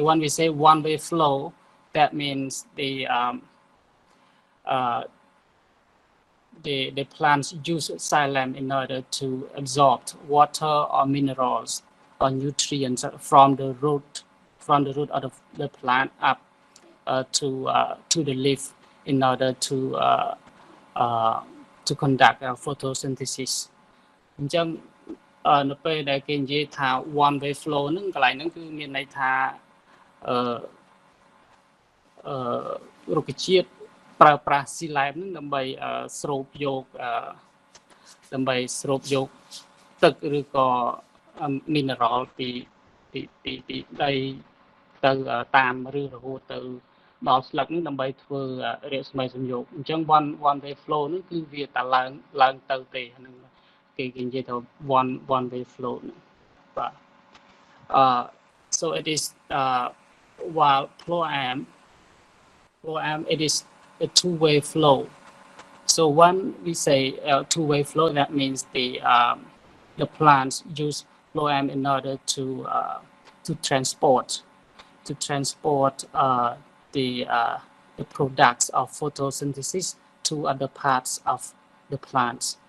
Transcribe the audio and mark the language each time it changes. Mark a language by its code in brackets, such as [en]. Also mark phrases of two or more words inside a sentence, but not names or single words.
[en] When we say one way flow, that means the plants use xylem in order to absorb water or minerals or nutrients from the root of the plant up to the leaf in order to conduct photosynthesis. [km] អញ្ចឹងនៅពេលដែលគេនិយាយថា [en] one way flow [km] ហ្នឹងកន្លែងហ្នឹងគឺមានន័យថារុក្ខជាតិប្រើប្រាស់ xylem ហ្នឹងដើម្បីស្រូប យកទឹកឬក៏ mineral ពីដីទៅតាមឬរហូតទៅដល់ស្លឹកនេះដើម្បីធ្វើរស្មីសំយោគអញ្ចឹង [en] one way flow [km] ហ្នឹងគឺវាតែឡើងទៅទេហ្នឹងគេនិយាយថា [en] one way flow [km] ហ្នឹងបាទ [en] so it is while phloem it is a two-way flow. So when we say two-way flow, that means the plants use phloem in order to transport the products of photosynthesis to other parts of the plants.